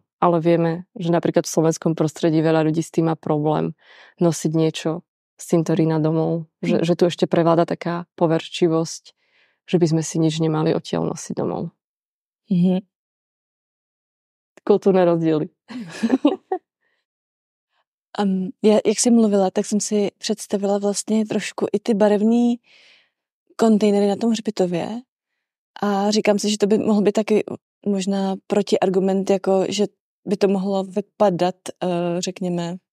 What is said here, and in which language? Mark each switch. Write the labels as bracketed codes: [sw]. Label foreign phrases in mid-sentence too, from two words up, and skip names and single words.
[sk] Ale vieme, že napríklad v slovenskom prostredí veľa ľudí s tým má problém nosiť niečo z cintorína domov. Že tu ešte prevláda taká poverčivosť, že by sme si nič nemali odtiaľ nosiť domov. Mm-hmm. Kultúrne rozdiely. [cs] Já, jak jsi mluvila, tak jsem si představila vlastně trošku i ty barevný kontejnery na tom hřbitově a říkám si, že to by mohl být taky možná protiargument, jako že by to mohlo vypadat, řekněme,